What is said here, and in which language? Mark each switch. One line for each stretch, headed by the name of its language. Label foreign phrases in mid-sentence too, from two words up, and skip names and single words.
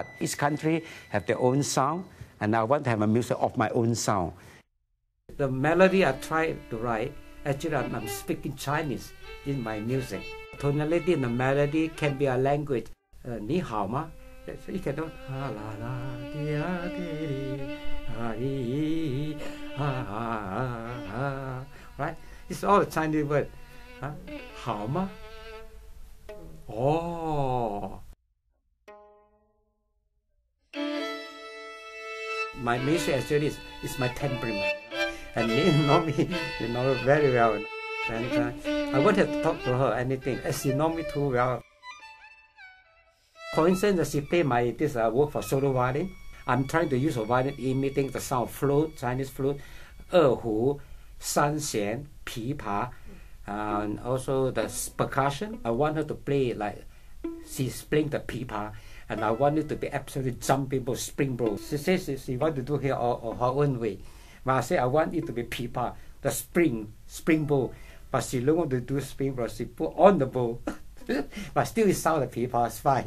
English: Each country have their own sound, and I want to have a music of my own sound. The melody I try to write, actually I'm speaking Chinese in my music. Tonality in the melody can be a language.
Chinese: 你好吗?
English: So you can do ha la la dia di ha yi ha ha, right? It's all a Chinese word.
Chinese: 好吗?
English: Oh. My music actually is my temperament, and you know me, very well. And I wanted to talk to her anything, as she know me too well. For instance, she played this work for solo violin. I'm trying to use a violin imitating the sound of flute, Chinese flute,
Chinese: 二胡, 三弦, 琵琶,
English: and also the percussion. I want her to play like she's playing the pipa, and I want it to be absolutely jumping, springboard. She says she wants to do it her own way. But I say I want it to be pipa, the springboard. But she don't want to do springboard, she put on the bow. But still it sounds like pipa, it's fine.